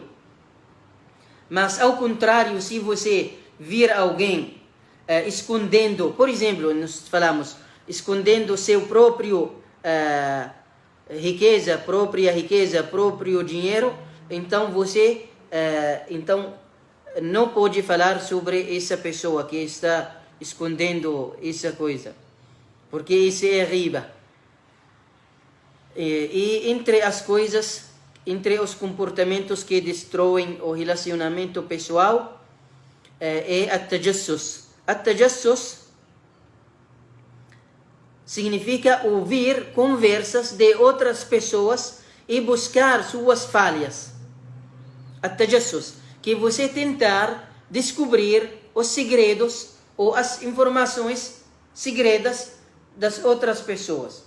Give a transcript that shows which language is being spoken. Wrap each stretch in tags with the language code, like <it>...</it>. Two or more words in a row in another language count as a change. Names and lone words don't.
<pt>Mas ao contrário, se você vir alguém escondendo, por exemplo, nós falamos, escondendo seu próprio própria riqueza, próprio dinheiro, então você não pode falar sobre essa pessoa que está escondendo essa coisa, porque isso é riba. E entre as coisas, entre os comportamentos que destroem o relacionamento pessoal, é at-tajassus. At-tajassus significa ouvir conversas de outras pessoas e buscar suas falhas. At-tajassus, que você tentar descobrir os segredos ou as informações segredas das outras pessoas.</pt>